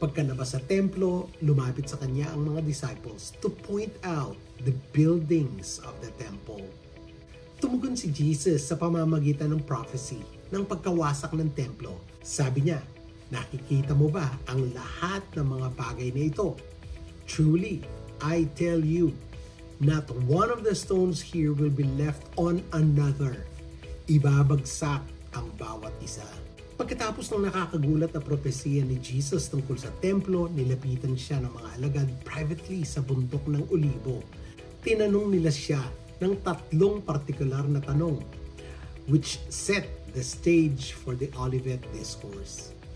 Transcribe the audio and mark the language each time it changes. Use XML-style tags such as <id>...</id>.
<tl>Pagkalabas sa templo, lumapit sa kanya ang mga disciples</tl> <en>to point out the buildings of the temple.</en> <tl>Tumugon si Jesus sa pamamagitan ng prophecy ng pagkawasak ng templo. Sabi niya, nakikita mo ba ang lahat ng mga bagay na ito?</tl> <en>Truly, I tell you, not one of the stones here will be left on another.</en> <tl>Ibabagsak ang bawat isa. Pagkatapos ng nakakagulat na propesiya ni Jesus tungkol sa templo, nilapitan siya ng mga alagad privately sa bundok ng Olibo. Tinanong nila siya ng tatlong partikular na tanong,</tl> <en>which set the stage for the Olivet Discourse.</en>